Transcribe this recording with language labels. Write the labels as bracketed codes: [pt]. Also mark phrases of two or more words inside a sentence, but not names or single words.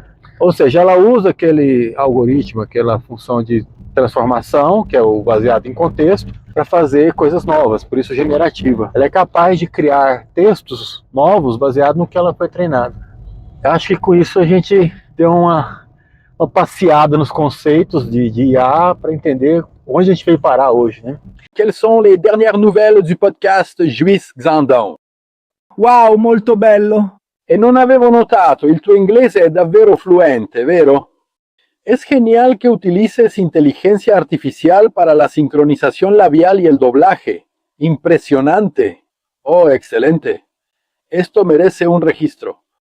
[pt] Ou seja, ela usa aquele algoritmo, aquela função de transformação, que é o baseado em contexto, para fazer coisas novas, por isso generativa. Ela é capaz de criar textos novos baseado no que ela foi treinada. Eu acho que com isso a gente deu uma passeada nos conceitos de IA para entender onde a gente veio parar hoje, né? [fr] Quelles sont les dernières nouvelles du podcast Juiz Xandão? [it] Wow, molto bello! E non avevo notato, il tuo inglese è davvero fluente, vero? [es] Es genial que utilices inteligencia artificial para la sincronización labial y el doblaje. Impresionante. Oh, excelente. Esto merece un registro.